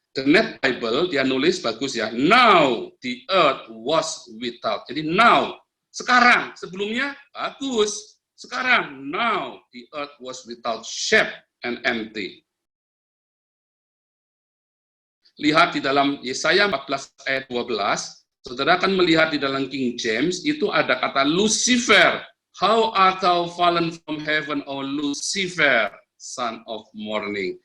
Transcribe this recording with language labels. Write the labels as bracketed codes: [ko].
[id] The Net Bible, dia nulis bagus ya, [en] now the earth was without. [id] Jadi now, sekarang, sebelumnya bagus. [en] Sekarang, now the earth was without shape and empty. [id] Lihat di dalam Yesaya 14 ayat 12, saudara akan melihat di dalam King James, itu ada kata Lucifer. [en] How art thou fallen from heaven, O Lucifer, son of morning.